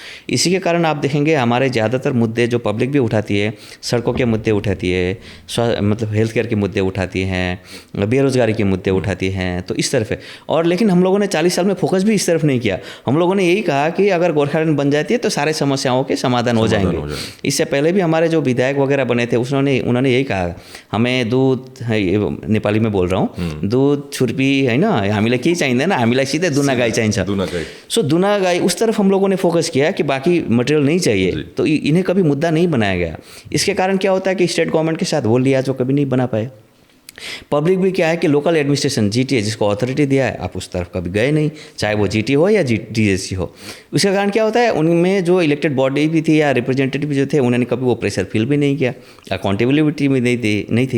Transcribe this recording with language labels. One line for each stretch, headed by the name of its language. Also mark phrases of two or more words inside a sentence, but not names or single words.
Hindi: इसी के कारण आप देखेंगे हमारे ज़्यादातर मुद्दे जो पब्लिक भी उठाती है, सड़कों के मुद्दे उठाती है, मतलब
English: health care
Hindi: के मुद्दे उठाती हैं, बेरोजगारी के मुद्दे उठाती हैं, तो इस तरफ है। और लेकिन हम लोगों ने 40 साल में फोकस भी इस तरफ नहीं किया। हम लोगों ने यही कहा कि अगर गोरखालैंड बन जाती है तो सारे समस्याओं के समाधान हो जाएंगे। इससे पहले भी हमारे जो विधायक वगैरह बने थे उन्होंने यही कहा, हमें दूध, नेपाली में बोल रहा हूँ, दूध छुर्पी है ना,
Nepali: हामीलाई केही चाहिँदैन, हामीलाई सीधै दुना गाई चाहिन्छ।
Hindi: सो दुना गाई उस तरफ हम लोगों ने फोकस किया कि बाकी मटेरियल नहीं चाहिए, तो इन्हें कभी मुद्दा नहीं बनाया गया। इसके कारण क्या होता है कि
English: state government
Hindi: के साथ वो लिया जो कभी नहीं बना पाए। पब्लिक भी क्या है कि
English: local administration
Hindi: जीटीए जिसको अथॉरिटी दिया है, आप उस तरफ कभी गए नहीं, चाहे वो जीटी हो या डीएससी हो। उसके कारण क्या होता है, उनमें जो
English: elected body
Hindi: भी थी या रिप्रेजेंटेटिव जो थे, उन्होंने कभी वो प्रेशर फील भी नहीं किया, अकाउंटेबिलिटी भी नहीं थी।